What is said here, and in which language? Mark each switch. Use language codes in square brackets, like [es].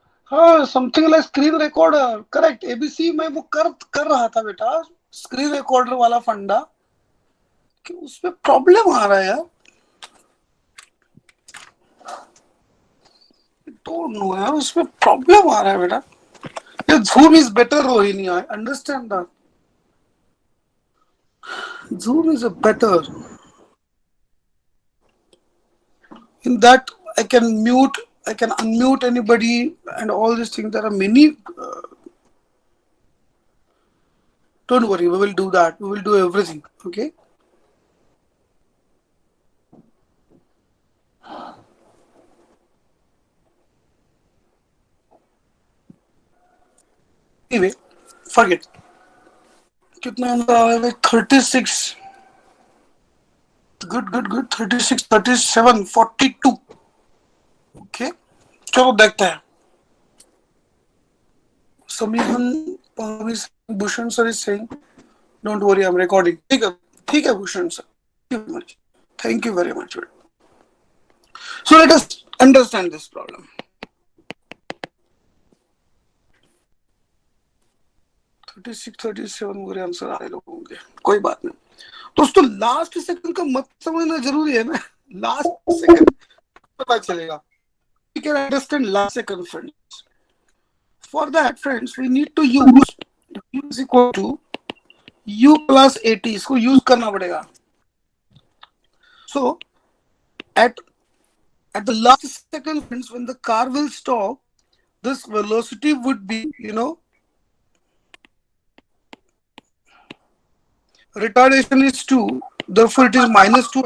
[hi] हाँ, [en] Something like screen recorder. [hi] Correct. ABC में वो कर रहा था बेटा, स्क्रीन रिकॉर्डर वाला फंडा, कि उसमें प्रॉब्लम आ रहा है यार. [en] don't know [hi] यार, उसमें प्रॉब्लम आ रहा है बेटा. [en] ये Zoom is better, Rohini. I understand that. Zoom is a better. In that, I can mute, I can unmute anybody, and all these things. There are many. Don't worry, we will do that. We will do everything. Okay. Anyway, forget. [hi] कितना answer आ रहा है? 36. [en] Good. 36, 37, 42. Okay. [hi] चलो देखते हैं. [en] Samihan Bhushan sir is saying, don't worry, I'm recording. ठीक है Bhushan sir. Thank you very much. So let us understand this problem. [hi] 36, 37 वगैरह answer आ रहे लोगों के. कोई बात नहीं दोस्तों. लास्ट सेकंड का मत समझना जरूरी है ना. लास्ट सेकंड पता चलेगा. [en] We can understand last second, friends. For that, friends, we need to use u is equal to u plus at. [hi] इसको यूज करना पड़ेगा. [en] So at the last second, friends, when the car will stop, this velocity would be, retardation is 2, therefore it is -2.